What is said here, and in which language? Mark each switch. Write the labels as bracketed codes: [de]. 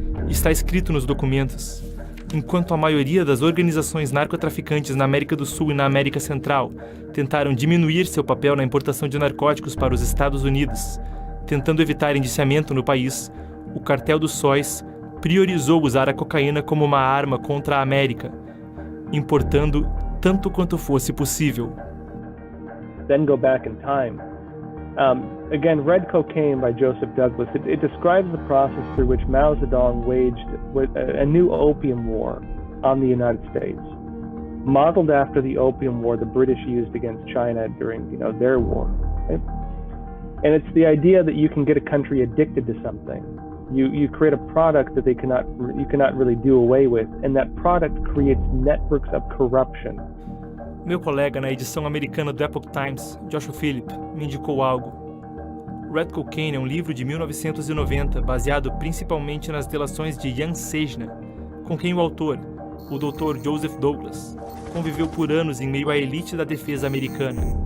[pt] Está escrito nos documentos. Enquanto a maioria das organizações narcotraficantes na América do Sul e na América Central tentaram diminuir seu papel na importação de narcóticos para os Estados Unidos, tentando evitar indiciamento no país, o Cartel dos Sóis priorizou usar a cocaína como uma arma contra a América, importando tanto quanto fosse possível. [en] Then go back in time. Again, Red Cocaine by Joseph Douglas, it describes the process through which Mao Zedong waged a new opium war on the United States, modeled after the opium war the British used against China during, their war. Right? And it's the idea that you can get a country addicted to something. You create a product that you cannot really do away with, and that product creates networks of corruption. [pt] Meu colega na edição americana do Epoch Times, Joshua Phillip, me indicou algo. Red Cocaine é um livro de 1990 baseado principalmente nas delações de Jan Sejna, com quem o autor, o Dr. Joseph Douglas, conviveu por anos em meio à elite da defesa americana.